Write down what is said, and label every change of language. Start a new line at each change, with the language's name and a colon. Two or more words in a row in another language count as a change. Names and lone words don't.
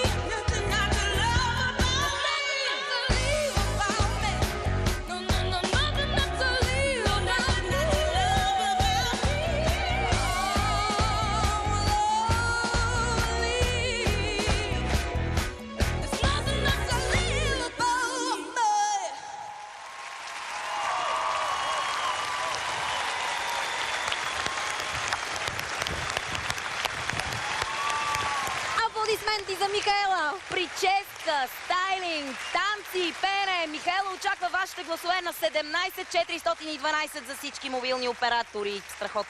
English: Nothing not to love about me. Nothing not to leave about me. No, no, no, nothing not to leave about me. Nothing not to love about me. Oh, lovely. There's nothing not to leave about me.
Bulgarian: Аплодисменти за Михаела! Прическа, стайлинг, танци, пеене. Михаела очаква вашите гласове на 17 412 за всички мобилни оператори.